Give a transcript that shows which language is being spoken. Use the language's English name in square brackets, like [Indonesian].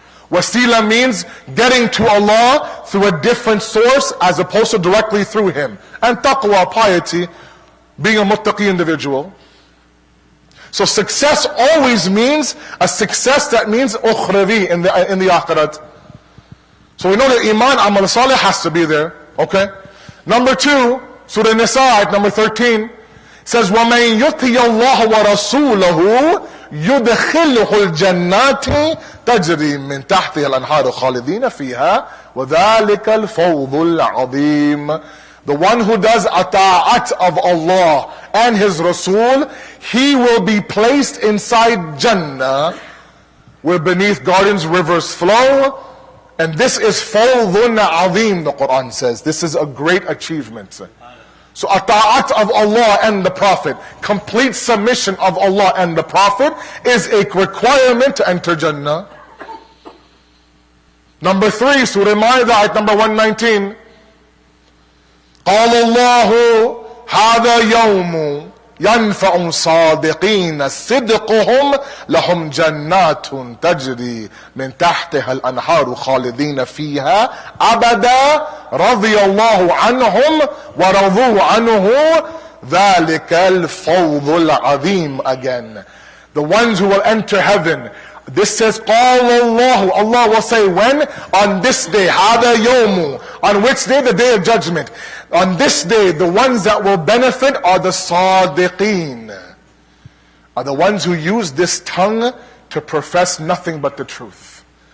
[English] Wasila means getting to Allah through a different source as opposed to directly through Him. And taqwa, piety, being a muttaqi individual. So success always means a success that means ukhravi in the akhirat. So we know that iman, amal salih has to be there. Okay? Number 2, Surah Nisa, number 13, says, [Arabic] وَمَنْ يُطِيَ اللَّهَ وَرَسُولَهُ يُدْخِلْهُ الْجَنَّاتِ تَجْرِي مِنْ تَحْتِهَا الْأَنْهَارُ خَالِدِينَ فِيهَا وَذَلِكَ الْفَوْضُ الْعَظِيمُ. [English] The one who does ata'at of Allah and His Rasul, he will be placed inside Jannah, where beneath gardens rivers flow. And this is fawdhun azim, the Quran says. This is a great achievement. So ata'at of Allah and the Prophet, complete submission of Allah and the Prophet, is a requirement to enter Jannah. Number 3, Surah Ma'idah, ayat number 119. [Arabic] قال الله هذا يوم ينفع الصادقين صدقهم لهم جنات تجري من تحتها الأنهار خالدين فيها أبدا رضي الله عنهم ورضوا عنه ذلك الفوض العظيم. [English] Again, the ones who will enter heaven. This says, [Arabic] قال الله, [English] Allah will say when? On this day, [Arabic] هذا يوم. [English] On which day? The day of judgment. On this day, the ones that will benefit are the sadiqeen, are the ones who use this tongue to profess nothing but the truth.